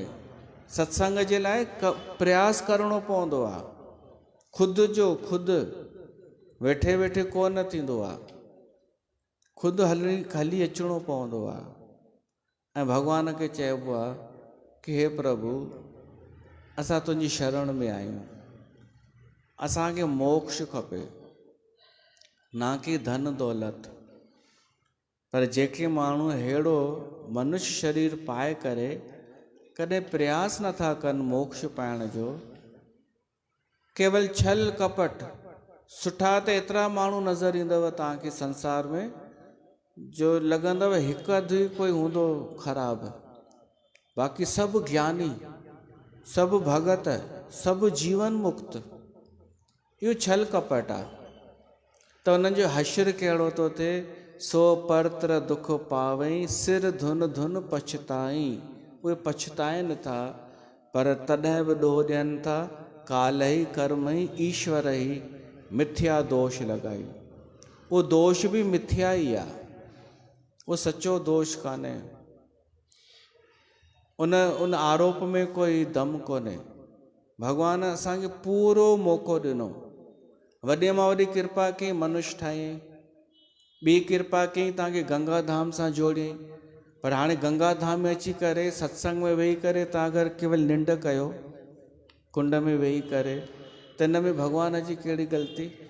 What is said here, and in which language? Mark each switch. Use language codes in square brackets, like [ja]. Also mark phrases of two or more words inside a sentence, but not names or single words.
[sd] सत्संग जे लाइ प्रयास करिणो पवंदो आहे, ख़ुदि जो ख़ुदि, वेठे वेठे कोन थींदो आहे, ख़ुदि हली अचिणो पवंदो आहे। ऐं भॻवान खे चइबो आहे कि हे प्रभु, असां तुंहिंजी शरण में आहियूं, असांखे मोक्ष खपे, ना कि धन दौलत। पर जेके माण्हू अहिड़ो मनुष्य शरीर पाए करे कॾहिं प्रयास नथा कनि मोक्ष पाइण जो, केवल छल कपट। सुठा त एतिरा माण्हू नज़र ईंदव तव्हांखे संसार में, जो लॻंदव हिकु अधु कोई हूंदो ख़राबु, बाक़ी सभु ज्ञानी, सभु भगत, सभु जीवन मुक्त। इहो छल कपट आहे। त उन्हनि जो हश्र कहिड़ो थो थिए, [awa] सो परत्र दुख पावई, सिर धुन धुन पछताई। [sd] उहे पछताइनि था, पर तॾहिं बि ॾोह ॾियनि था, [awa] काल ई कर्म ई ईश्वर ई मिथ्या दोष लॻाई। [sd] उहो दोष बि मिथ्या ई आहे, उहो सचो दोष कान्हे। उन आरोप में कोई दम कोन्हे। भॻवान असांखे पूरो मौक़ो ॾिनो, वॾे मां वॾी कृपा कई, मनुष्य ठाहियईं। ॿी कृपा कई, तव्हांखे गंगा धाम सां जोड़ियईं। पर हाणे गंगा धाम में अची करे सत्संग में वेही करे तव्हां अगरि केवल निंड कयो कुंड में वेही करे, त हिन में भॻवान जी कहिड़ी ग़लती?